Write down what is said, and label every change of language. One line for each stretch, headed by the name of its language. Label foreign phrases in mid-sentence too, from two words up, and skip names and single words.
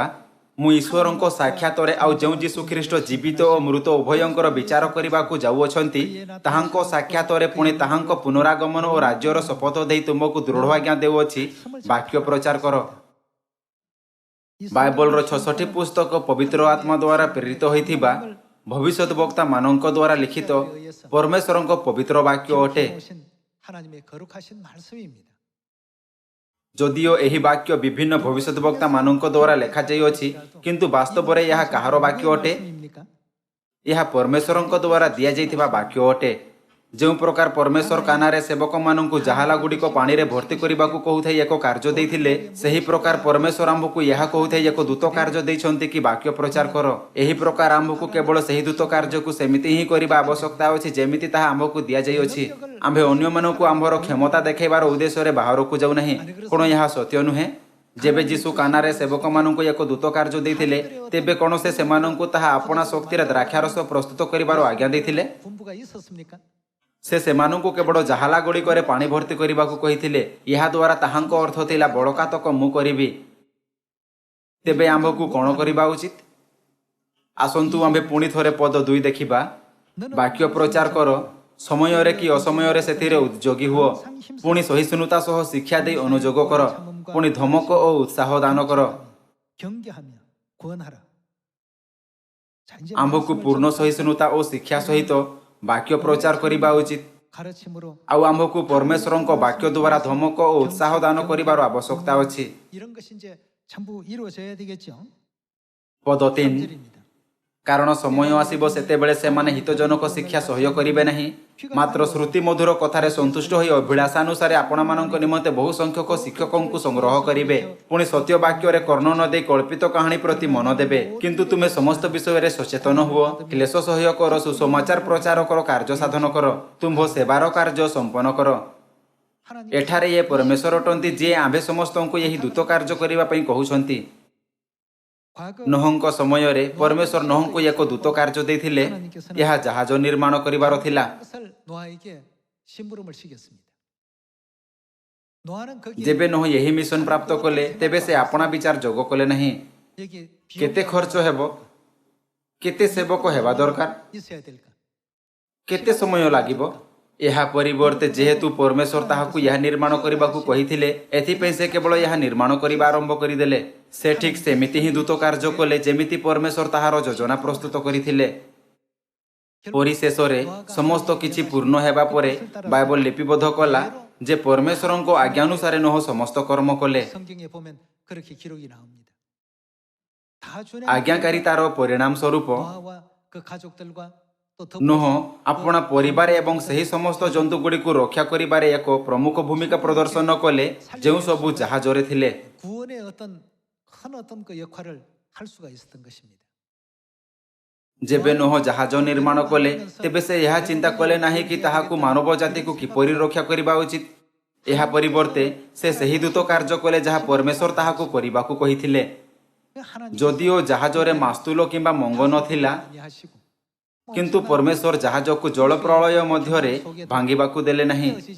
Odia: ମୁଁ ଈଶ୍ୱରଙ୍କ ସାକ୍ଷାତରେ ଆଉ ଯେଉଁ ଯୀଶୁଖ୍ରୀଷ୍ଟ ଜୀବିତ ଓ ମୃତ ଉଭୟଙ୍କର ବିଚାର କରିବାକୁ ଯାଉଅଛନ୍ତି, ତାହାଙ୍କ ସାକ୍ଷାତରେ ପୁଣି ତାହାଙ୍କ ପୁନରାଗମନ ଓ ରାଜ୍ୟର ଶପଥ ଦେଇ ତୁମକୁ ଦୃଢ଼ ଆଜ୍ଞା ଦେଉଅଛି, ବାକ୍ୟ ପ୍ରଚାର କର। ବାଇବଲର 66 ପୁସ୍ତକ ପବିତ୍ର ଆତ୍ମା ଦ୍ୱାରା ପ୍ରେରିତ ହୋଇଥିବା ଭବିଷ୍ୟତ ବକ୍ତାମାନଙ୍କ ଦ୍ୱାରା ଲିଖିତ ପରମେଶ୍ୱରଙ୍କ ପବିତ୍ର ବାକ୍ୟ ଅଟେ।
Korean: 오신 하나님의 거룩하신 말씀입니다.
Odia: ଯଦିଓ ଏହି ବାକ୍ୟ ବିଭିନ୍ନ ଭବିଷ୍ୟତ ବକ୍ତାମାନଙ୍କ ଦ୍ୱାରା ଲେଖାଯାଇଅଛି, କିନ୍ତୁ ବାସ୍ତବରେ ଏହା କାହାର ବାକ୍ୟ ଅଟେ?
Korean: 말씀입니까?
Odia: ଏହା ପରମେଶ୍ୱରଙ୍କ ଦ୍ୱାରା ଦିଆଯାଇଥିବା ବାକ୍ୟ ଅଟେ। ଯେଉଁ ପ୍ରକାର ପରମେଶ୍ୱର କାନାରେ ସେବକମାନଙ୍କୁ ଜାହାଲା ଗୁଡ଼ିକ ପାଣିରେ ଭର୍ତ୍ତି କରିବାକୁ କହୁଥାଇ ଏକ କାର୍ଯ୍ୟ ଦେଇଥିଲେ, ସେହି ପ୍ରକାର ପରମେଶ୍ୱର ଆମ୍ଭକୁ ଏହା କହୁଥାଇ ଏକ ଦୂତ କାର୍ଯ୍ୟ ଦେଇଛନ୍ତି କି ବାକ୍ୟ ପ୍ରଚାର କର। ଏହି ପ୍ରକାର ଆମ୍ଭକୁ କେବଳ ସେହି ଦୂତ କାର୍ଯ୍ୟକୁ ସେମିତି ହିଁ କରିବା ଆବଶ୍ୟକତା ଅଛି ଯେମିତି ତାହା ଆମ୍ଭକୁ ଦିଆଯାଇଅଛି। ଆମ୍ଭେ ଅନ୍ୟମାନଙ୍କୁ ଆମ୍ଭର କ୍ଷମତା ଦେଖାଇବାର ଉଦ୍ଦେଶ୍ୟରେ ବାହାରକୁ ଯାଉନାହିଁ। କ'ଣ ଏହା ସତ୍ୟ ନୁହେଁ? ଯେବେ ଯୀଶୁ କାନାରେ ସେବକମାନଙ୍କୁ ଏକ ଦୂତ କାର୍ଯ୍ୟ ଦେଇଥିଲେ, ତେବେ କ'ଣ ସେ ସେମାନଙ୍କୁ ତାହା ଆପଣା ଶକ୍ତିରେ ଦ୍ରାକ୍ଷାରସ ପ୍ରସ୍ତୁତ କରିବାର ଆଜ୍ଞା ଦେଇଥିଲେ?
Korean: 분부가 있었습니까?
Odia: ସେ ସେମାନଙ୍କୁ କେବଳ ଜାହାଲା ଗୁଡ଼ିକରେ ପାଣି ଭର୍ତ୍ତି କରିବାକୁ କହିଥିଲେ। ଏହାଦ୍ୱାରା ତାହାଙ୍କ ଅର୍ଥ ଥିଲା, ବଳକାତକ ମୁଁ କରିବି। ତେବେ ଆମ୍ଭକୁ କ'ଣ କରିବା ଉଚିତ? ଆସନ୍ତୁ ଆମ୍ଭେ ପୁଣି ଥରେ ପଦ 2 ଦେଖିବା। ବାକ୍ୟ ପ୍ରଚାର କର, ସମୟରେ କି ଅସମୟରେ ସେଥିରେ ଉଦ୍ଯୋଗୀ ହୁଅ। ପୁଣି ସହିଷ୍ଣୁତା ସହ ଶିକ୍ଷା ଦେଇ ଅନୁଯୋଗ କର। ପୁଣି ଧମକ ଓ ଉତ୍ସାହ ଦାନ କର।
Korean: 경계하며 구원하라. 자, 이제
Odia: ଆମ୍ଭକୁ
Korean: 말씀을
Odia: ପୂର୍ଣ୍ଣ
Korean: 전파하고
Odia: ସହିଷ୍ଣୁତା ଓ ଶିକ୍ଷା ସହିତ ବାକ୍ୟ ପ୍ରଚାର କରିବା ଉଚିତ।
Korean: 가르침으로
Odia: ଆଉ ଆମ୍ଭକୁ ପରମେଶ୍ୱରଙ୍କ ବାକ୍ୟ ଦ୍ୱାରା ଧମକ ଓ ଉତ୍ସାହ ଦାନ କରିବାର ଆବଶ୍ୟକତା ଅଛି।
Korean: 이런 것이 이제 전부 이루어져야 되겠죠.
Odia: ପଦ 3,
Korean: 3절입니다.
Odia: କାରଣ ସମୟ ଆସିବ ସେତେବେଳେ ସେମାନେ ହିତଜନକ ଶିକ୍ଷା ସହ୍ୟ କରିବେ ନାହିଁ, ମାତ୍ର ଶ୍ରୁତି ମଧୁର କଥାରେ ସନ୍ତୁଷ୍ଟ ହୋଇ ଅଭିଳାଷାନୁସାରେ ଆପଣମାନଙ୍କ ନିମନ୍ତେ ବହୁ ସଂଖ୍ୟକ ଶିକ୍ଷକଙ୍କୁ ସଂଗ୍ରହ କରିବେ। ପୁଣି ସତ୍ୟ ବାକ୍ୟରେ କର୍ଣ୍ଣ ନ ଦେଇ କଳ୍ପିତ କାହାଣୀ ପ୍ରତି ମନ ଦେବେ। କିନ୍ତୁ ତୁମେ ସମସ୍ତ ବିଷୟରେ ସଚେତନ ହୁଅ, କ୍ଲେଶ ସହ୍ୟ କର, ସୁସମାଚାର ପ୍ରଚାର କର, କାର୍ଯ୍ୟ ସାଧନ କର, ତୁମ୍ଭ ସେବାର କାର୍ଯ୍ୟ ସମ୍ପନ୍ନ କର।
Korean: 하나님
Odia: ଏଠାରେ ଏ ପରମେଶ୍ୱର ଅଟନ୍ତି ଯିଏ ଆମ୍ଭେ ସମସ୍ତଙ୍କୁ ଏହି ଦୂତ କାର୍ଯ୍ୟ କରିବା ପାଇଁ କହୁଛନ୍ତି।
Korean: 과거
Odia: ନୋହଙ୍କ ସମୟରେ ପରମେଶ୍ୱର ନୋହଙ୍କୁ ଏକ ଦୂତ କାର୍ଯ୍ୟ ଦେଇଥିଲେ। ଏହା ଜାହାଜ ନିର୍ମାଣ କରିବାର ଥିଲା।
Korean: 것을 노아에게 심부름을 시켰습니다. 노아는 거기에
Odia: ଯେବେ ନୋହ ଏହି ମିଶନ ପ୍ରାପ୍ତ କଲେ, ତେବେ ସେ ଆପଣା ବିଚାର ଯୋଗ କଲେ ନାହିଁ।
Korean: 여기
Odia: କେତେ ଖର୍ଚ୍ଚ ହେବ, କେତେ ସେବକ ହେବା ଦରକାର,
Korean: 있어야 될까?
Odia: କେତେ ସମୟ ଲାଗିବ? ଏହା ପରିବର୍ତ୍ତେ ଯେହେତୁ ପରମେଶ୍ୱର ତାହାକୁ ଏହା ନିର୍ମାଣ କରିବାକୁ କହିଥିଲେ, ଏଥିପାଇଁ ସେ କେବଳ ଏହା ନିର୍ମାଣ କରିବା ଆରମ୍ଭ କରିଦେଲେ। ସେ ଠିକ୍ ସେମିତି ହିଁ ଦୂତ କାର୍ଯ୍ୟ କଲେ ଯେମିତି ପରମେଶ୍ୱର ତାହାର ଯୋଜନା ପ୍ରସ୍ତୁତ କରିଥିଲେ। ପରିଶେଷରେ ସମସ୍ତ କିଛି ପୂର୍ଣ୍ଣ ହେବା ପରେ ବାଇବଲ ଲିପିବଦ୍ଧ କଲା ଯେ ପରମେଶ୍ୱରଙ୍କ ଆଜ୍ଞାନୁସାରେ ନୋହ ସମସ୍ତ କର୍ମ କଲେ।
Korean: 성경에 보면 그렇게 기록이 나옵니다. 다 준행
Odia: ଆଜ୍ଞାକାରିତାର ପରିଣାମ ସ୍ୱରୂପ
Korean: 노아와 그 가족들과 또 ନୋହ 더불어서
Odia: ଆପଣା ପରିବାର ଏବଂ ସେହି ସମସ୍ତ ଜନ୍ତୁଗୁଡ଼ିକୁ ରକ୍ଷା କରିବାରେ ଏକ ପ୍ରମୁଖ ଭୂମିକା ପ୍ରଦର୍ଶନ କଲେ ଯେଉଁ ସବୁ ଜାହାଜରେ ଥିଲେ।
Korean: 구원의 어떤 큰 어떤 그 역할을 할 수가 있었던 것입니다.
Odia: ଯେବେ ନୋହ ଜାହାଜ ନିର୍ମାଣ କଲେ ତେବେ ସେ ଏହା ଚିନ୍ତା କଲେ ନାହିଁ କି ତାହାକୁ ମାନବ ଜାତିକୁ କିପରି ରକ୍ଷା କରିବା ଉଚିତ। ଏହା ପରିବର୍ତ୍ତେ ସେ ସେହି ଦୂତ କାର୍ଯ୍ୟ କଲେ ଯାହା ପରମେଶ୍ୱର ତାହାକୁ କରିବାକୁ କହିଥିଲେ। ଯଦିଓ ଜାହାଜରେ ମାସ୍ତୁଲ କିମ୍ବା ମଙ୍ଗ ନଥିଲା, କିନ୍ତୁ ପରମେଶ୍ୱର ଜାହାଜକୁ ଜଳ ପ୍ରଳୟ ମଧ୍ୟରେ ଭାଙ୍ଗିବାକୁ ଦେଲେ ନାହିଁ।